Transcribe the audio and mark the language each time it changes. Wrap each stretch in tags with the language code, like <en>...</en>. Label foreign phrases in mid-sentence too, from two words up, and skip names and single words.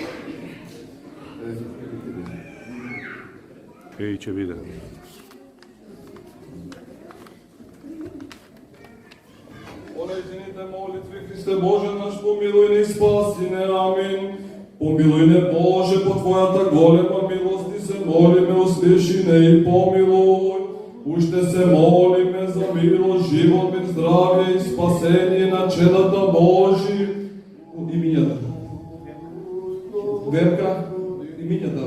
<bg>Ей, че видя.</bg> <mk>Понесените молитви, Христе Боже наш, помилуй ни и спаси не, амин. Помилуй не, Боже, по Твоята голема милост и се молиме, услиши не и помилуй. Уште се молиме за милост, живот, мир, здравие и спасение на чедата Божи. Имињата. Верка, имињата.</mk>